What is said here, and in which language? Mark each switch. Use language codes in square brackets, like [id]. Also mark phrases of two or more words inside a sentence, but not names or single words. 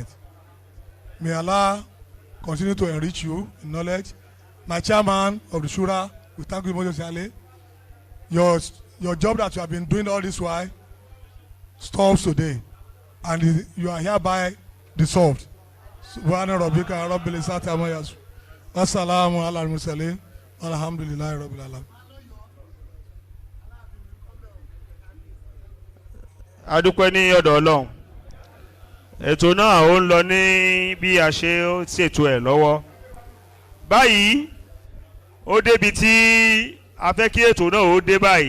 [en] May Allah continue to enrich you in knowledge. My chairman of the Shura, we thank you most sincerely. Your job that you have been doing all this while stops today. And you are hereby dissolved. [ar] سبحان ربك رب العزة عما يصفون والسلام على المرسلين. الحمد لله رب العالمين. [yo] adúpẹ́ ní ọ̀dọ̀ Ọlọ́run. Ètò náà ó ń lọ ní bí a ṣe ṣètò ẹ̀ lọ́wọ́. Báyìí ó débi tí a fẹ́ kí ètò náà ó dé báyìí.